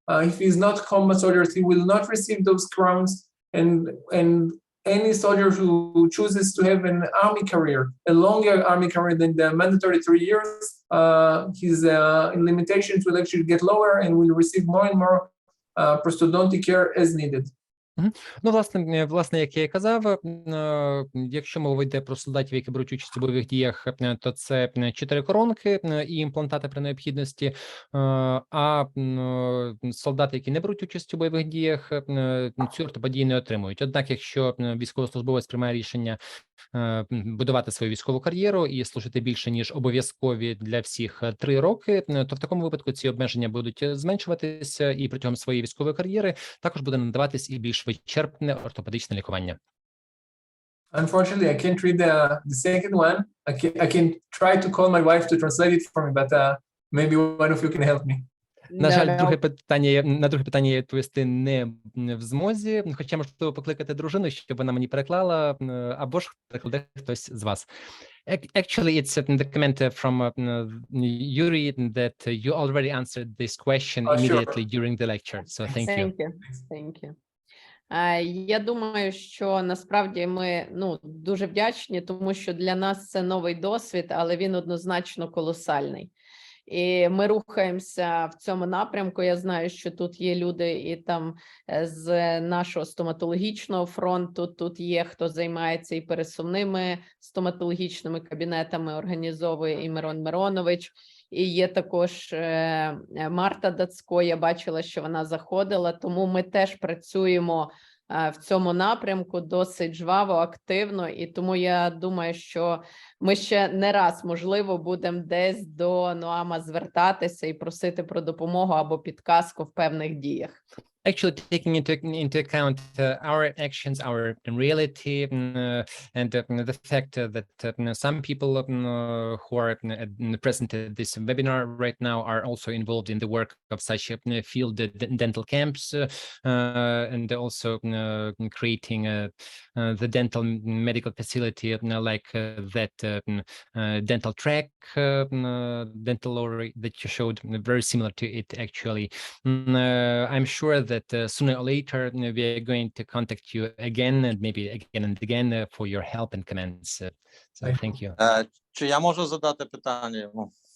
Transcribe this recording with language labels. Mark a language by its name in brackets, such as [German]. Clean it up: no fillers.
[English] If he's not combat soldiers, he will not receive those crowns. And any soldier who chooses to have an army career, a longer army career than the mandatory 3 years, his limitations will actually get lower and will receive more and more prosthodontic care as needed. [Ukrainian] Ну, власне, як я і казав, якщо мова йде про солдатів, які беруть участь у бойових діях, то це 4 коронки і імплантати при необхідності, а солдати, які не беруть участь у бойових діях, цю ортопедію не отримують. Однак, якщо військовослужбовець приймає рішення будувати свою військову кар'єру і служити більше, ніж обов'язкові для всіх 3 роки, то в такому випадку ці обмеження будуть зменшуватися, і протягом своєї військової кар'єри також буде надаватись і більш вичерпне ортопедичне лікування. [English] Unfortunately, I can't read the second one. I can try to call my wife to translate it for me, but maybe one of you can help me. [Ukrainian] На жаль, на друге питання я відповісти не в змозі, хоча можливо покликати дружину, щоб вона мені переклала, або ж перекладе хтось з вас. [English] Actually, it's the comment from Yuri that you already answered this question immediately during the lecture. So thank you. Thank you. [Ukrainian] Я думаю, що насправді ми дуже вдячні, тому що для нас це новий досвід, але він однозначно колосальний. І ми рухаємося в цьому напрямку. Я знаю, що тут є люди і там з нашого стоматологічного фронту, тут є хто займається і пересувними стоматологічними кабінетами, організовує і Мирон Миронович. І є також Марта Дацько, я бачила, що вона заходила, тому ми теж працюємо в цьому напрямку досить жваво, активно, і тому я думаю, що ми ще не раз, можливо, будемо десь до Ноама звертатися і просити про допомогу або підказку в певних діях. [English] Actually, taking into account our actions, our reality, and the fact that some people who are present at this webinar right now are also involved in the work of such field dental camps, and also creating the dental medical facility like that dental track, dental lorry that you showed, very similar to it actually. I'm sure that sooner or later we are going to contact you again and maybe again and again for your help and comments. So thank you. [Ukrainian] Чи я можу задати питання йому?